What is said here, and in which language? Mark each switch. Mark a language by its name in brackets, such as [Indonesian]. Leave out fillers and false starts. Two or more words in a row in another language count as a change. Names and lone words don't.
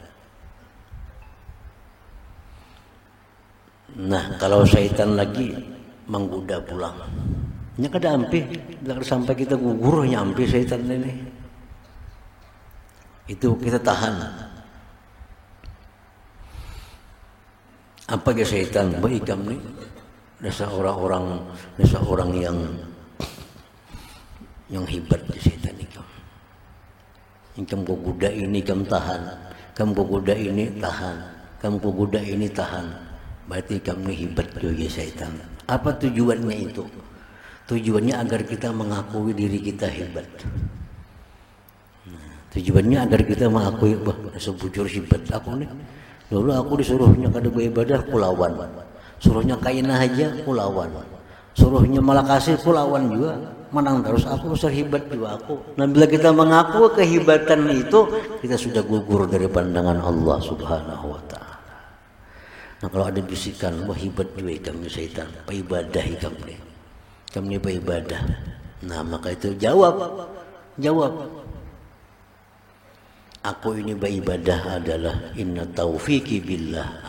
[Banjar] Nah kalau syaitan lagi menggoda pulang, nya kada ampih, sampai kita gugur nya ampih syaitan ini. Itu kita tahan. Apa ke syaitan? Baikam ni, dasa orang yang hebat di syaitan ikam. Kamu goda ini kamu tahan, kamu goda ini tahan, kamu goda ini tahan. Berarti kamu hebat juga syaitan. Apa tujuannya itu? Tujuannya agar kita mengakui diri kita hebat. Tujuannya agar kita mengakui, wah, sebujur hebat aku nih. Dulu aku disuruhnya kada beribadah, aku lawan. Suruhnya kaina aja, aku lawan. Suruhnya malah kasih, aku lawan juga. Menang terus aku, serhebat juga aku. Nah bila kita mengaku kehebatan itu, kita sudah gugur dari pandangan Allah [Arabic] سبحانه وتعالى. [Banjar] Nah kalau ada bisikan, wah hebat juga kamu syaitan, beribadah kamu beribadah. Nah maka itu jawab. Aku ini beribadah adalah [Arabic] إنّ توفيقي بالله.